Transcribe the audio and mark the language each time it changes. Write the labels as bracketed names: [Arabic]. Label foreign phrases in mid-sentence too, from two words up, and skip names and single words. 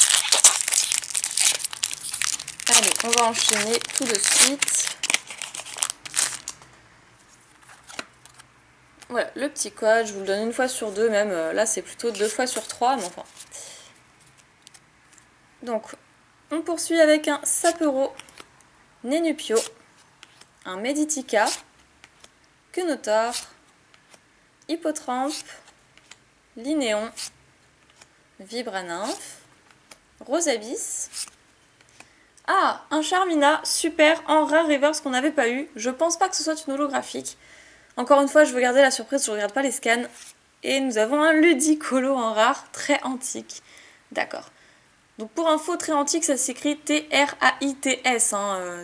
[French] Allez, on va enchaîner tout de suite. Voilà, le petit code, je vous le donne une fois sur deux, même là c'est plutôt 2 fois sur 3, mais enfin. Donc, on poursuit avec un Sapero, Nenupio, un Meditica, Quenotor, Hippotrampe, Linéon, Vibranymphe, Rosabis. Ah, un Charmina, super, en rare reverse qu'on n'avait pas eu. Je pense pas que ce soit une holographique. Encore une fois, je veux garder la surprise, je ne regarde pas les scans. Et nous avons un Ludicolo en rare, très antique. D'accord. Donc pour info, très antique, ça s'écrit T-R-A-I-T-S. Hein.